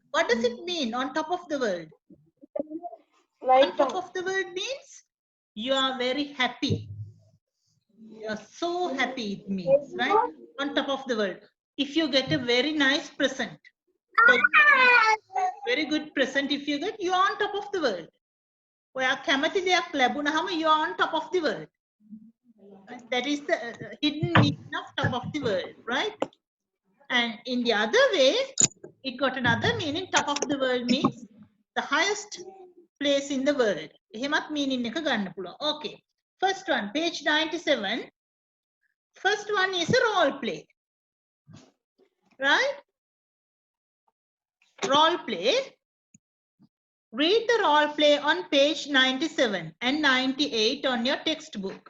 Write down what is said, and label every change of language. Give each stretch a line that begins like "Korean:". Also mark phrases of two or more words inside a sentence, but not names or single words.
English: What does it mean on top of the world? On top of the world means you are very happy. You are so happy, it means, right? On top of the world. If you get a very nice present, very good present, if you get, you are on top of the world.
Sinhala: ඔයා කැමති දෙයක් ලැබුණාම
English: you are on top of the world. That is the hidden meaning of top of the world, right? And in the other way, it got another meaning. Top of the world means the highest place in the world.
Sinhala: එහෙමත් meaning එක ගන්න පුළුවන්.
English: Okay. First one, page 97. First one is a role play. Right? Role play. Read the role play on page 97 and 98 on your textbook.